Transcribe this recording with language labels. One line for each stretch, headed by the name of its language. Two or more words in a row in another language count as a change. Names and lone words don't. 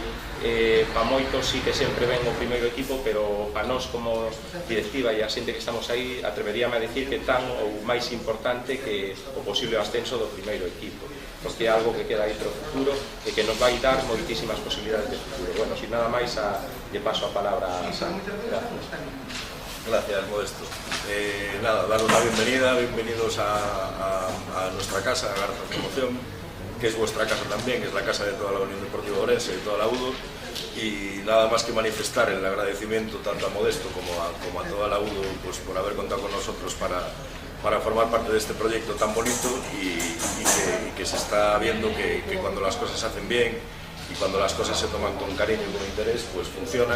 Galician: Para moitos sí que sempre ven o primeiro equipo, pero para nós como directiva e a xente que estamos aí, atreveríame a decir que tan ou máis importante que o posible ascenso do primeiro equipo, porque é algo que queda aí para o futuro e que nos vai dar moitísimas posibilidades de futuro. Bueno, sin nada máis, lle paso a palabra a Santi.
Spanish: Gracias, Modesto. Nada, dar una bienvenida, bienvenidos a nuestra casa, a Garza Promoción, que es vuestra casa también, que es la casa de toda la Unión Deportiva Ourense y toda la UDO, y nada más que manifestar el agradecimiento tanto a Modesto como a toda la UDO, pues, por haber contado con nosotros para formar parte de este proyecto tan bonito y que se está viendo que cuando las cosas se hacen bien y cuando las cosas se toman con cariño y con interés, pues funcionan.